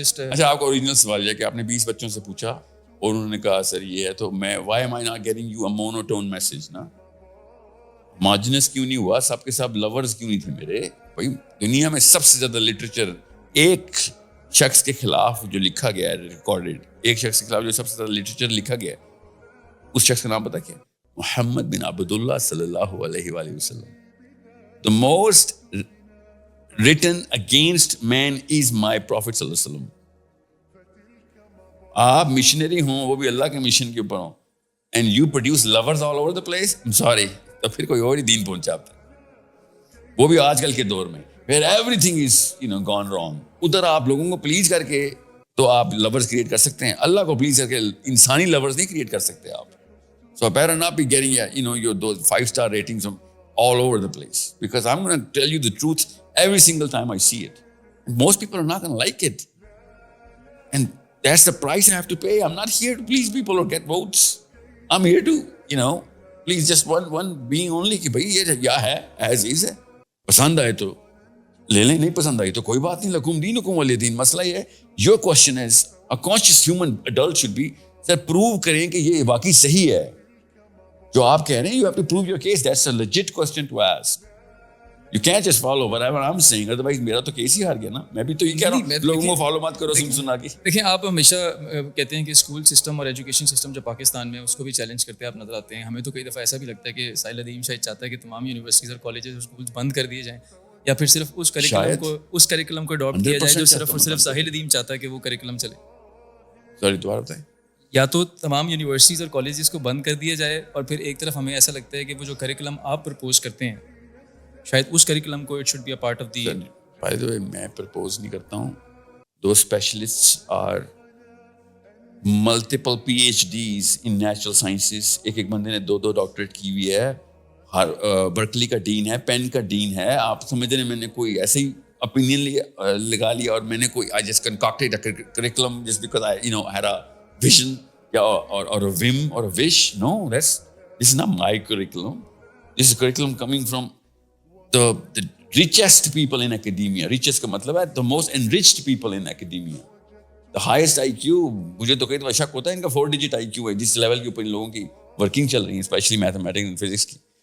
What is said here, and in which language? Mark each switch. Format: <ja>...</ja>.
<ur>اچھا آپ کا اوریجنل سوال یہ ہے کہ آپ نے 20 بچوں سے پوچھا اور انہوں نے کہا سر یہ ہے, تو میں</ur> <en>why am I not getting you a monotone message</en> <ur>نا, مارجنس کیوں نہیں ہوا, سب کے سب لورز کیوں نہیں تھے میرے بھائی. دنیا میں سب سے زیادہ لٹریچر ایک شخص کے خلاف جو لکھا گیا ہے ریکارڈیڈ, ایک شخص کے خلاف جو سب سے زیادہ لٹریچر لکھا گیا ہے, اس شخص کا نام پتا کیا؟ محمد بن عبداللہ صلی اللہ علیہ وآلہ وسلم.</ur> <en>The most written against man is my prophet</en> <ar>صلی اللہ علیہ وسلم.</ar> <ur>آپ مشنری ہوں, وہ بھی اللہ کے مشن کے اوپر ہوں,</ur> <en>and you produce lovers all over the place, I'm sorry,</en> <ur>تو پھر کوئی اور ہی دین پہنچاتا ہے, وہ بھی آج کل کے دور میں</ur> <en>where everything is gone wrong.</en> <ur>ادھر آپ لوگوں کو پلیز کر کے تو آپ لورز کریٹ کر سکتے ہیں, اللہ کو پلیز کر کے انسانی لورز نہیں کریٹ کر سکتے آپ.</ur> <en>So I better not be getting your those 5-star ratings from all over the place, because I'm going to tell you the truth every single time I see it. And most people are not going to like it. And that's the price I have to pay. I'm not here to please people or get votes. I'm here to, please just one being only</en> <ur>کہ بھائی یہ کیا ہے, as is ہے, پسند آئے تو لے لیں, نہیں پسند آئی تو کوئی بات نہیں,</ur> <ar>لکم دینکم ولی دین.</ar> <ur>مسئلہ یہ ہے,</ur> <en>your question is, a conscious human adult should be,</en> <ur>sir prove کریں کہ یہ واقعی صحیح ہے جو آپ کہہ رہے ہیں.</ur> <en>You have to prove your case. That's a legit question to ask. You can't just follow whatever I'm saying. Otherwise</en> <ur>میرا تو کیس ہی ہار گیا نا. میں بھی تو یہ کہہ رہا ہوں لوگوں کو فالو مت کرو سنا کے. دیکھیں آپ ہمیشہ کہتے ہیں کہ اسکول سسٹم اور ایجوکیشن سسٹم جو پاکستان میں اس کو بھی چیلنج کرتے ہیں آپ نظر آتے ہیں. ہمیں تو کئی دفعہ ایسا بھی لگتا ہے کہ ساحل ادیم شاید چاہتا ہے کہ تمام یونیورسٹیز اور کالجز اور اسکولز بند کر دیے جائیں, یا پھر صرف اس کریکلم کو اڈاپٹ کیا جائے جو صرف اور صرف ساحل ادیم چاہتا ہے کہ وہ کریکلم چلے. سوری دوبارہ بتائیں. یا تو تمام یونیورسٹیز اور کالجز کو بند کر دیا جائے, اور پھر ایک طرف ہمیں ایسا لگتا ہے کہ وہ جو کریکولم آپ پرپوز کرتے ہیں شاید اس کریکولم کو</ur> <en>It should be a part of the. By the way</en> <ur>میں پرپوز نہیں کرتا ہوں.</ur> <en>دو specialist or multiple P H Ds in natural sciences.</en> <ur>ایک بندے نے 2 ڈاکٹریٹ کی ہوئی ہے, برکلی کا ڈین ہے, پین کا ڈین ہے. آپ سمجھ رہے ہیں میں نے کوئی</ur> <en>ایسے ہی opinion لگا لیا اور میں نے کوئی I just concocted a curriculum just because I had a vision or a whim or a wish. No, this is not my curriculum. This is a curriculum coming from the richest people in academia. Richest</en> <ur>کا مطلب ہے</ur> <en>the most enriched people in academia. The highest IQ.</en> <ur>مجھے تو کئی دفعہ شک ہوتا ہے ان کا 4 digit IQ ہے جس لیول کے اوپر ان لوگوں کی ورکنگ چل رہی ہے,</ur> <en>especially mathematics and physics</en> <ur>کی.</ur>